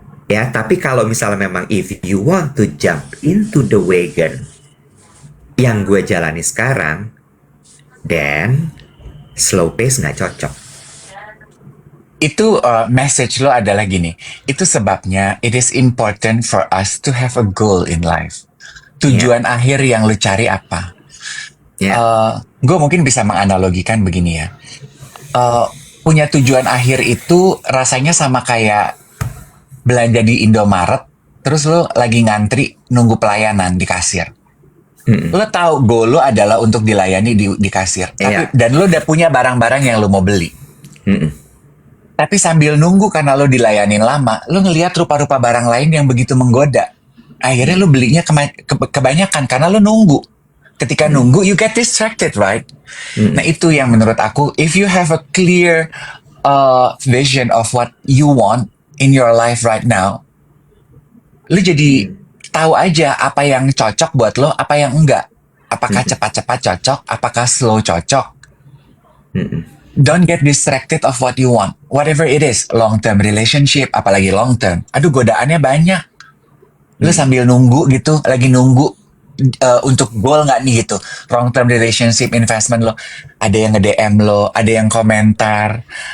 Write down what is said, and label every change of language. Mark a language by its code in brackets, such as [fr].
[id] Ya, tapi kalau misalnya memang [en] if you want to jump into the wagon [id] yang gue jalani sekarang, [en] then slow pace [id] nggak cocok. Itu message lo adalah gini. Itu sebabnya [en] it is important for us to have a goal in life. [id] Tujuan akhir yang lo cari apa? Ya, Gue mungkin bisa menganalogikan begini ya. Punya tujuan akhir itu rasanya sama kayak belanja di Indomaret, terus lo lagi ngantri nunggu pelayanan di kasir. Lo tahu goal lo adalah untuk dilayani di kasir. Iya. Dan lo udah punya barang-barang yang lo mau beli. Tapi sambil nunggu karena lo dilayanin lama, lo ngelihat rupa-rupa barang lain yang begitu menggoda. Akhirnya lo belinya kebanyakan karena lo nunggu. Ketika nunggu, [en] you get distracted, right? [id] Nah itu yang menurut aku, [en] if you have a clear vision of what you want in your life right now, [id] lo jadi tahu aja apa yang cocok buat lo, apa yang enggak. Apakah cepat-cepat cocok, apakah slow cocok. [en] Don't get distracted of what you want. Whatever it is, long-term relationship, apalagi long-term. [id] Aduh, godaannya banyak. Lu sambil nunggu gitu, lagi nunggu untuk goal nggak nih gitu. [en] Long-term relationship, investment lo. [id] Ada yang nge-DM lo, ada yang komentar.